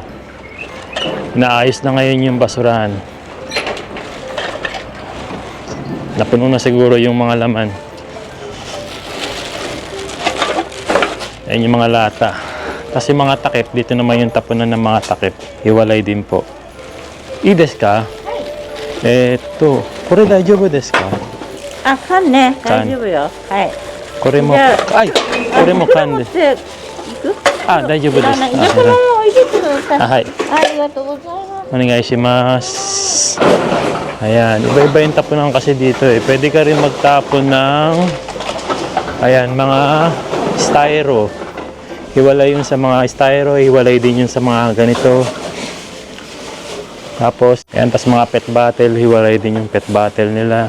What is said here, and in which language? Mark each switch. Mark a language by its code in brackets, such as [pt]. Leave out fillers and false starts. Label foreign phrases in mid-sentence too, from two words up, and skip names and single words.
[tl] Inaayos na ngayon yung basurahan. Napuno na siguro yung mga laman. Ayan yung mga lata. Kasi mga takip, dito naman yung tapunan ng mga takip. Hiwalay din po. Ides ka? Eto, [ja] これ大丈夫ですか? かんね。大丈夫よ。はい。これも、じゃあこれも缶で。で、行く？大丈夫です。いらない。だから置いてください。はい。ありがとうございます。お願いします。 [tl] Ayan, iba-iba yung tapunan kasi dito eh. Pwede ka rin magtapon ng ayan, mga styro. Hiwalay yung sa mga styro, hiwalay din yung sa mga ganito. Tapos, ayan, tas mga pet bottle, hiwalay din yung pet bottle nila.